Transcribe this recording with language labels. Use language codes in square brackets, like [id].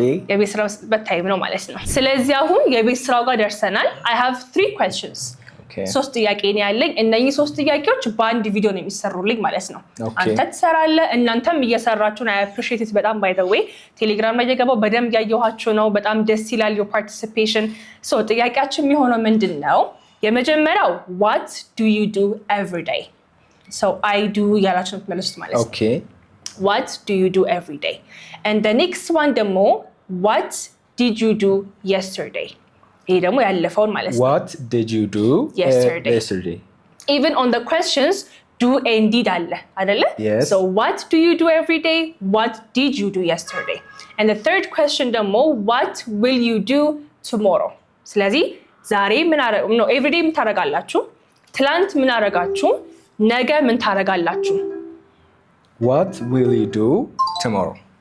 [am] የቤት ስራ በታይም ነው ማለት ነው። ስለዚህ አሁን የቤት ስራው ጋር ደርሰናል። [en] I have 3 questions. [am] 3 ጥያቄ ነው ያለኝ። እነኚህ 3 ጥያቄዎች በአንድ ቪዲዮ ነው የሚሰሩልኝ ማለት ነው። አንተ ትሰራለህ፣ እናንተም እየሰራችሁ ነው። [en] I appreciate it [am] በጣም [en] by the way [am] ቴሌግራም ላይ የገባው በደንብ ያየኋችሁ ነው። በጣም ደስ ይላል [en] your participation. [am] ሶ ጥያቄያችን የሚሆነው ምንድነው? የመጀመሪያው [en] what do you do every day? So I do [am] ያላችሁ ነው የምትመልሱት ማለት ነው። [en] What do you do every day? And the next one ደግሞ what did you do yesterday? [am] ይሄ ደግሞ ያለፈውን ማለት ነው። [en] What did you do yesterday? Even on the questions do and did [am] አለ አይደለ? [en] So what do you do every day? What did you do yesterday? And the third question ደግሞ what will you do tomorrow? [am] ስለዚህ ዛሬ ምን ነው [en] every day [am] ምን ታረጋላችሁ? ትላንት ምን አረጋችሁ? ነገ ምን ታረጋላችሁ? [en] What will you do tomorrow?